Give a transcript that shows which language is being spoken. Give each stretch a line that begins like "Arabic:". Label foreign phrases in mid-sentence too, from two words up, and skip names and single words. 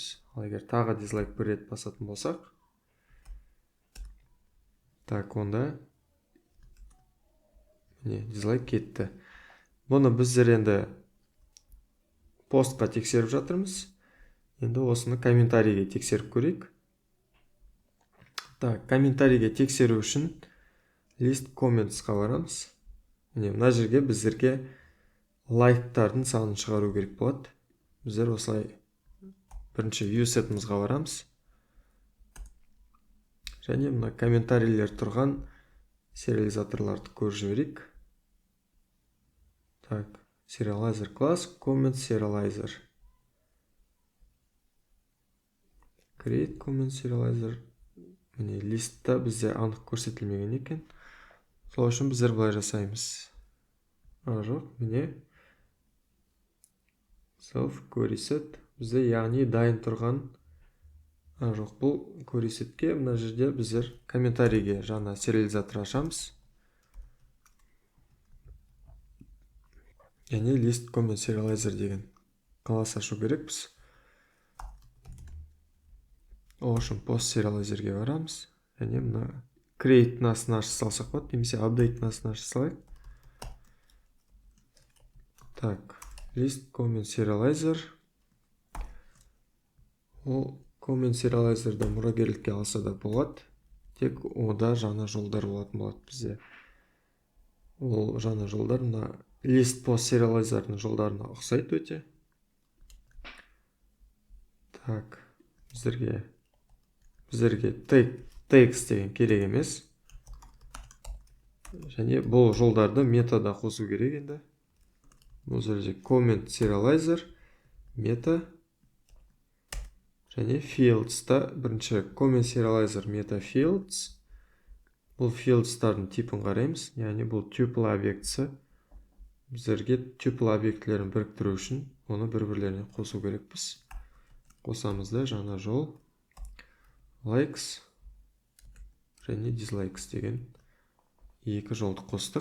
Kazakh: Ал егер тағы дизлайк 1 рет басатын болсақ, так, онда міне дизлайк кетті. Бұны біздер енді постқа тексеріп жатырмыз. Енді осыны комментарийге тексеріп көрейік. Так, комментарийге тексеру үшін
English: list commentsқа
Kazakh: барамыз. Міне мына жерге біздерге лайктардың санын шығару керек болады. Біздер осылай бірінші
English: view setімізға
Kazakh: барамыз. Және мына комментарийлер тұрған сериализаторларды көріп жіберейік. Так, serializer класс,
English: comment serializer. Create comment serializer.
Kazakh: Міне листта бізде анық көрсетілмеген екен. Сол үшін біздер былай жасаймыз. Жоқ, міне
English: self query set.
Kazakh: Бізде яғни дайын тұрған. Жоқ, бұл
English: query setке
Kazakh: мына жерде біздер комментарийге жаңа сериализатор ашамыз. Яғни
English: list comment serializer
Kazakh: деген класс ашу керекпіз. Ол үшін
English: post serializerге
Kazakh: барамыз. Және мына create насын ашып салсақ болады, немесе update насын ашып салайық. Так,
English: list comment serializer.
Kazakh: Ол
English: comment serializerді
Kazakh: мұрагерлікке алса да болады. Тек ода жаңа жолдар болатын болады бізде. Ол жаңа жолдар мына
English: list post serializerдің
Kazakh: жолдарына ұқсайды өте. Так, біздерге text деген керек емес. Және бұл жолдарды метада қосу керек енді. Бұл жерде
English: comment serializer, meta
Kazakh: және fields-та бірінші
English: comment serializer meta fields.
Kazakh: Бұл fields-тардың типін қараймыз. Яғни бұл tuple объектісі. Біздерге tuple объектілерін біріктіру үшін оны бір-бірлеріне қосу керекпіз. Қосамыз да жаңа жол likes және dislikes деген екі жолды қостық.